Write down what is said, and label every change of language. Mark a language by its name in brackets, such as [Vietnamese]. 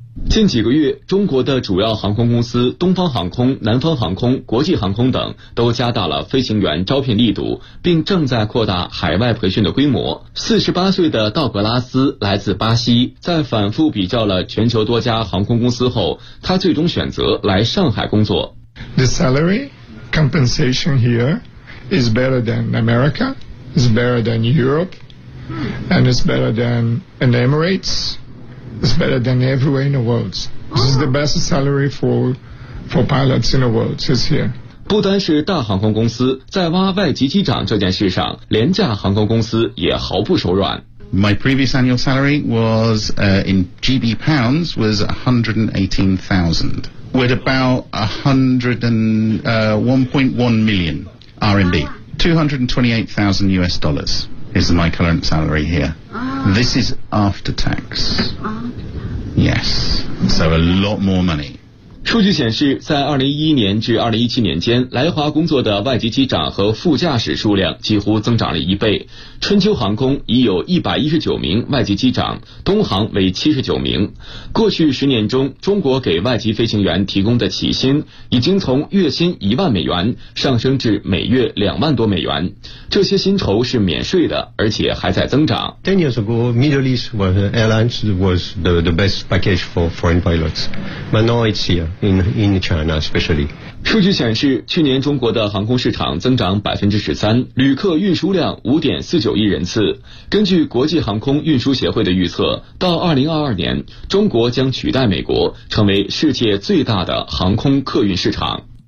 [Chinese] 近几个月，中国的主要航空公司东方航空、南方航空、国际航空等都加大了飞行员招聘力度，并正在扩大海外培训的规模。 48岁的道格拉斯来自巴西，在反复比较了全球多家航空公司后，他最终选择来上海工作。 [English] The salary compensation here is better than America, is better than Europe, and is better than an Emirates. It's better than everywhere in the world. This is the best salary for pilots in the world. It's here. [Chinese] 不单是大航空公司，在挖外籍机长这件事上，廉价航空公司也毫不手软。 [English] My previous annual salary was in GB pounds was 118,000. We're about 1.1 million RMB. 228,000 US dollars. Is my current salary here. This is after tax. Yes, so a lot more money. [Chinese] 数据显示，在2011年至2017年间，来华工作的外籍机长和副驾驶数量几乎增长了一倍。春秋航空已有119名外籍机长，东航为79名。过去10年中，中国给外籍飞行员提供的起薪已经从月薪$10,000上升至每月$20,000+。这些薪酬是免税的，而且还在增长。 [English] 10 years ago, Middle East Airlines was the best package for foreign pilots, but now it's here in China especially. [Chinese] 数据显示，去年中国的航空市场增长13%，旅客运输量5.49亿人次。根据国际航空运输协会的预测，到2022年，中国将取代美国，成为世界最大的航空客运市场。